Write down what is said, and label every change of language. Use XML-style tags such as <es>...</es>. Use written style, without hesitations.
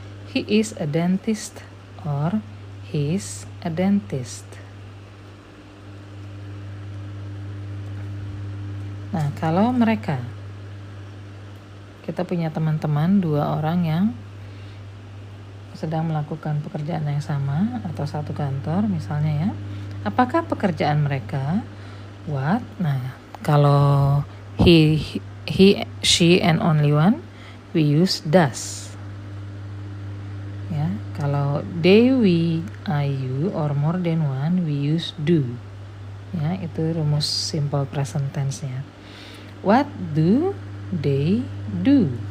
<en>He is a dentist or he's a dentist.</en> <id>Nah, kalau mereka, kita punya teman-teman 2 orang yang sedang melakukan pekerjaan yang sama atau satu kantor misalnya ya. Apakah pekerjaan mereka? What?</id> <en>Nah, kalau he, she and only one, we use does. Ya, kalau they, we, I, you or more than one, we use do.</en> <id>Ya, itu rumus</id> <en>simple present tense-nya. What do they do?</en>